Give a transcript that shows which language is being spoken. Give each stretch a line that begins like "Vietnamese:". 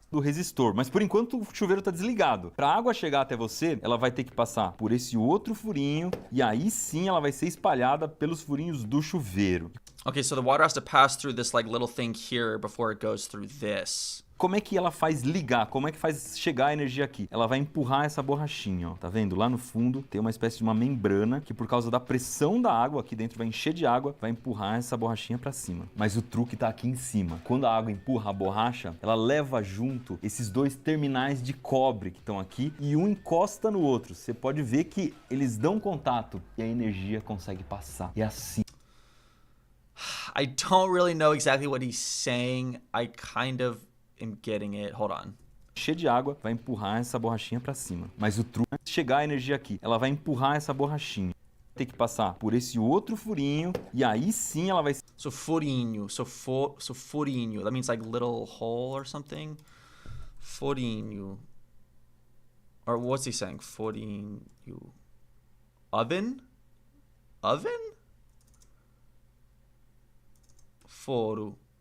Portuguese: Do resistor, mas por enquanto o chuveiro está desligado. Para a água chegar até você, ela vai ter que passar por esse outro furinho e aí sim ela vai ser espalhada pelos furinhos do chuveiro.
English: Okay, so the water has to pass through this like little thing here before it goes through this.
Portuguese: Como é que ela faz ligar? Como é que faz chegar a energia aqui? Ela vai empurrar essa borrachinha, ó. Tá vendo? Lá no fundo tem uma espécie de uma membrana que por causa da pressão da água aqui dentro vai encher de água, vai empurrar essa borrachinha para cima. Mas o truque tá aqui em cima. Quando a água empurra a borracha, ela leva junto esses dois terminais de cobre que estão aqui e um encosta no outro. Você pode ver que eles dão contato e a energia consegue passar. É assim.
English: I don't really know exactly what he's saying. I kind of am getting it. Hold on. Cheio de água, vai empurrar essa borrachinha para cima. Mas o truque é chegar a energia aqui. Ela vai empurrar essa borrachinha. Tem que passar por esse outro furinho e aí sim ela vai... So furinho. So furinho. That means like little hole or something. Furinho. Or what's he saying? Furinho. Oven? Oven?
Portuguese: Foro.